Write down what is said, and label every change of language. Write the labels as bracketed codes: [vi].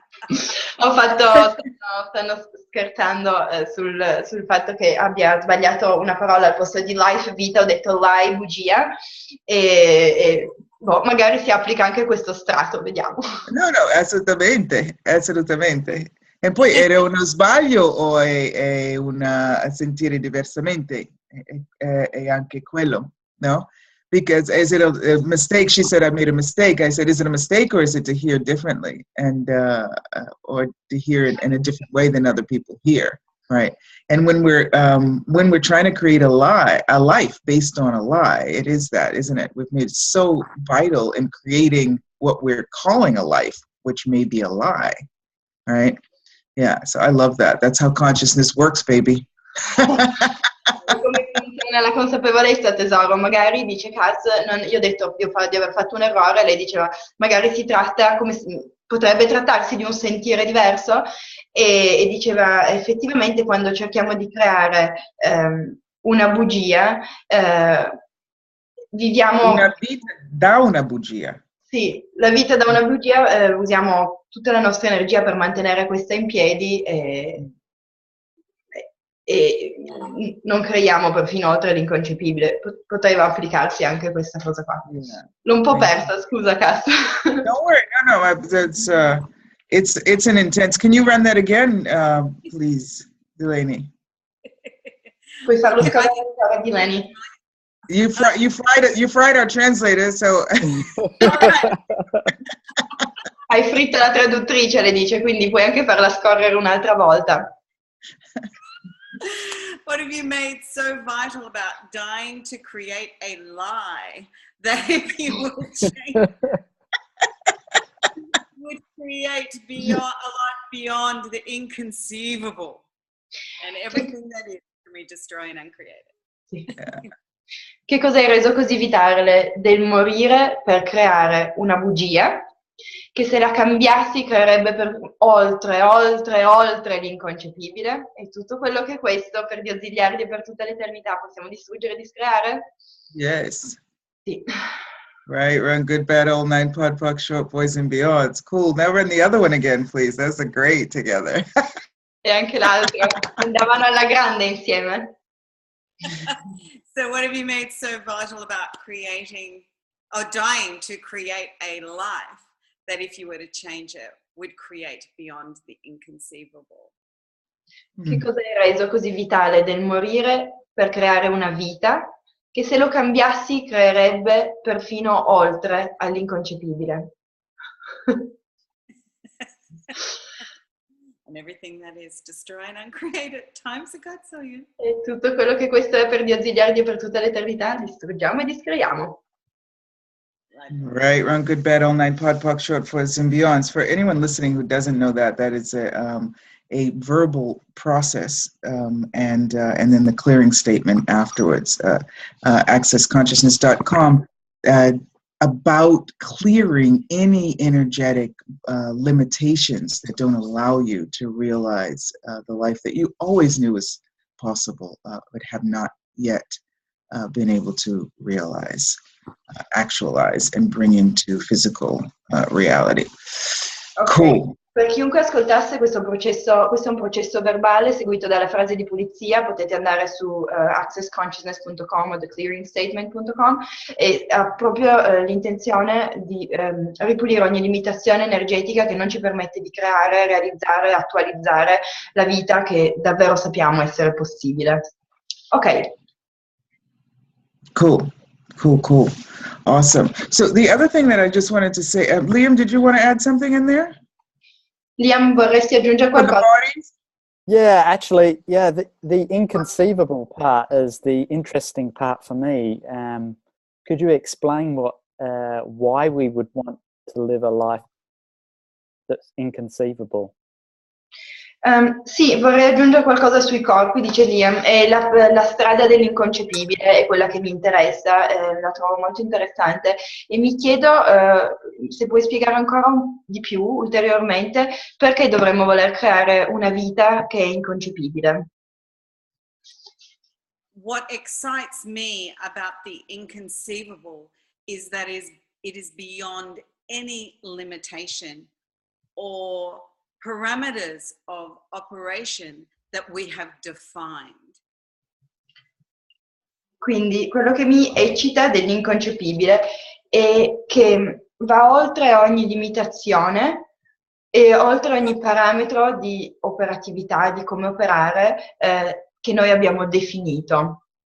[it] Stanno scherzando sul fatto che abbia sbagliato una parola al posto di life, vita, ho detto lie, bugia, e boh, magari si applica anche questo strato, vediamo. No, assolutamente, assolutamente. E poi era uno sbaglio o è una sentire diversamente? È anche quello, no? [en] Because is it a mistake? She said, I made a mistake. I said, is it a mistake or is it to hear differently and or to hear it in a different way than other people hear, right? And when we're trying to create a life based on a lie, it is that, isn't it? We've made it so vital in creating what we're calling a life, which may be a lie, right? Yeah, so I love that. That's how consciousness works, baby. [it] Come funziona la consapevolezza, tesoro? Magari dice Kass, io ho detto di aver fatto un errore, lei diceva magari potrebbe trattarsi di un sentire diverso e diceva effettivamente quando cerchiamo di creare una bugia viviamo... Una vita da una bugia. Sì, la vita da una bugia, usiamo tutta la nostra energia per mantenere questa in piedi e non creiamo perfino oltre l'inconcepibile. Poteva applicarsi anche questa cosa qua. [en] Yeah. [it] L'ho un po' persa, scusa Kass. [en] Don't worry, no, it's an intense. Can you run that again, please, Delaney? [it] Puoi farlo scavare a Delany. [en] You fried our translator, so. [it] Hai fritto la traduttrice, le dice, quindi puoi anche farla scorrere un'altra volta. [en] What have you made so vital about dying to create a lie that if you will change would create a life beyond the inconceivable and everything that is to be destroy and uncreate it. [it] Sì. Che cosa hai reso così vitale del morire per creare una bugia che se la cambiassi creerebbe oltre l'inconcepibile e tutto quello che questo per Dio ziliardi e per tutta l'eternità possiamo distruggere e discreare? [en] Yes. [it] Sì. [en] Right, run, good, bad, old, nine, pod, poc, short, boys and beyonds. Cool. Now run the other one again, please. That's a great together. [it] E anche l'altro andavano alla grande insieme. [en] So what have you made so vital about creating or dying to create a life that if you were to change it would create beyond the inconceivable? [it] Che cosa hai reso così vitale del morire per creare una vita che se lo cambiassi creerebbe perfino oltre all'inconcepibile? [en] And everything that is destroy and uncreate it times a godzillion. [it] E tutto quello che questo è per Dio ziliardi e per tutta l'eternità distruggiamo e discreiamo. [en] Right, run, good, bad, all nine, pod, poc, short, boys and beyonds. For anyone listening who doesn't know that is a verbal process, and then the clearing statement afterwards. accessconsciousness.com about clearing any energetic limitations that don't allow you to realize the life that you always knew was possible, but have not yet been able to realize, actualize, and bring into physical reality. Okay. Cool. [it] Per chiunque ascoltasse questo è un processo verbale seguito dalla frase di pulizia, potete andare su accessconsciousness.com o theclearingstatement.com e ha proprio l'intenzione di ripulire ogni limitazione energetica che non ci permette di creare, realizzare, attualizzare la vita che davvero sappiamo essere possibile. Ok. [en] Cool. Awesome. So the other thing that I just wanted to say, Liam, did you want to add something in there? [it] Liam, vorresti aggiungere qualcosa? [en] Yeah, actually, yeah, the inconceivable part is the interesting part for me. Could you explain why we would want to live a life that's inconceivable? [it] Sì, vorrei aggiungere qualcosa sui corpi, dice Liam, e la strada dell'inconcepibile è quella che mi interessa, la trovo molto interessante e mi chiedo se puoi spiegare ancora di più, ulteriormente, perché dovremmo voler creare una vita che è inconcepibile. [en] What excites me about the inconceivable is that it is beyond any limitation or parameters of operation that we have defined. [it] Quindi quello che mi eccita dell'inconcepibile è che va oltre ogni limitazione e oltre ogni parametro di operatività, di come operare, che noi abbiamo definito.